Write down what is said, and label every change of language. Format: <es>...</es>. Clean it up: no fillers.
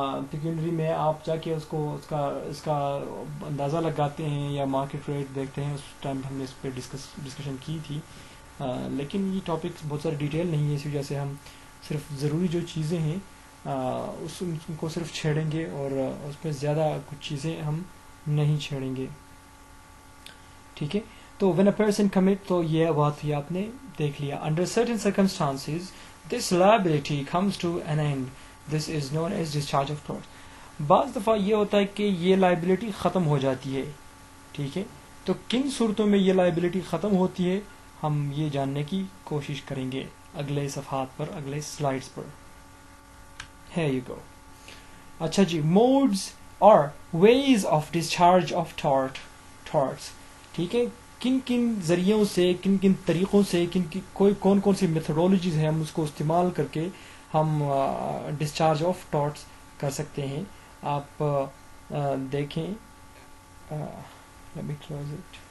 <ur>پیکیونری میں آپ جا کے اس کا اندازہ لگاتے ہیں یا مارکیٹ ریٹ دیکھتے ہیں. اس ٹائم ہم نے اس پہ ڈسکشن کی تھی، لیکن یہ ٹاپک بہت سارے ڈیٹیل نہیں ہے، اس وجہ سے ہم صرف ضروری جو چیزیں ہیں ان کو صرف چھیڑیں گے، اور اس میں زیادہ کچھ چیزیں ہم نہیں چھیڑیں گے. ٹھیک ہے. تو</ur> <en>when a person commit،</en> <ur>تو یہ بات ہی آپ نے دیکھ لیا.</ur> <en>Under certain circumstances this liability comes to an end. This is known as discharge of tort.</en> <ur>بعض دفعہ یہ ہوتا ہے کہ یہ لائبلٹی ختم ہو جاتی ہے. ٹھیک ہے. تو کن صورتوں میں یہ لائبلٹی ختم ہوتی ہے ہم یہ جاننے کی کوشش کریں گے اگلے صفحات پر، اگلے slides per.</ur> <en>Here you go.</en> <ur>اچھا جی، موڈز اور</ur> <en>ways of discharge of torts.</en> <ur>ٹھیک ہے. کن کن ذریعوں سے، کن طریقوں سے، کون سی میتھڈولوجیز ہیں ہم اس کو استعمال کر کے ہم ڈسچارج آف ٹارٹس کر سکتے ہیں. آپ دیکھیں،</ur> <en>let me close it.</en>